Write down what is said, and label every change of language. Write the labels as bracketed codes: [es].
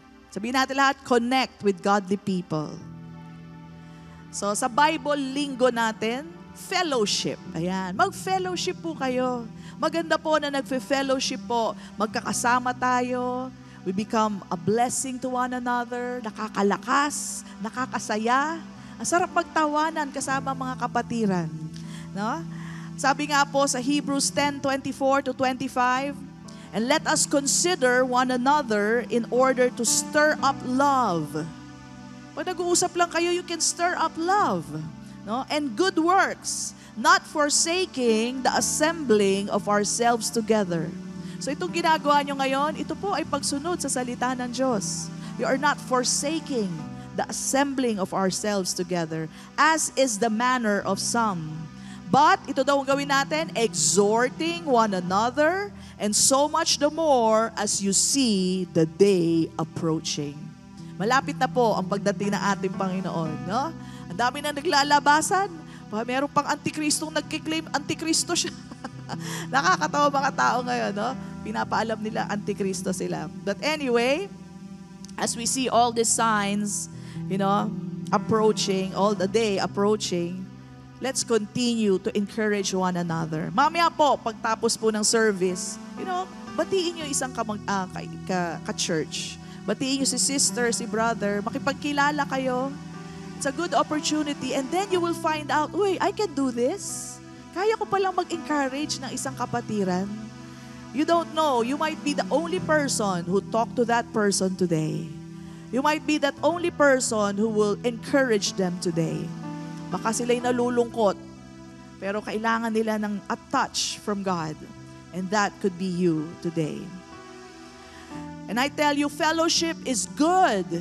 [tl] Sabihin natin lahat, [en] connect with godly people. [tl] So sa Bible linggo natin, fellowship. Ayan, mag-fellowship po kayo. Maganda po na nagfe-fellowship po. Magkakasama tayo. [en] We become a blessing to one another. [tl] Nakakalakas, nakakasaya. Ang sarap magtawanan kasama mga kapatiran. [en] No? [tl] Sabi nga po sa [en] Hebrews 10:24-25, and let us consider one another in order to stir up love. [tl] Pag nag-uusap lang kayo, [en] you can stir up love. No? And good works, not forsaking the assembling of ourselves together. [tl] So itong ginagawa nyo ngayon, ito po ay pagsunod sa salita ng Diyos. [en] You are not forsaking the assembling of ourselves together, as is the manner of some. But, [tl] ito daw ang gawin natin, [en] exhorting one another, and so much the more as you see the day approaching. [tl] Malapit na po ang pagdating ng ating Panginoon. No? Ang dami na naglalabasan. Meron pang antikristong nagkiklaim, antikristo siya. Nakakatawa mga tao ngayon. No? Pinapaalam nila, antikristo sila. [en] But anyway, as we see all these signs, approaching, all the day approaching, let's continue to encourage one another. [tl] Mamaya po, pagtapos po ng service, batiin nyo isang ka-church. Batiin nyo si sister, si brother, makipagkilala kayo. [en] It's a good opportunity. And then you will find out, uy, I can do this. [tl] Kaya ko palang mag-encourage ng isang kapatiran. [en] You don't know, you might be the only person who talked to that person today. You might be that only person who will encourage them today. [tl] Baka sila'y nalulungkot, pero kailangan nila ng [en] a touch from God. And that could be you today. And I tell you, fellowship is good.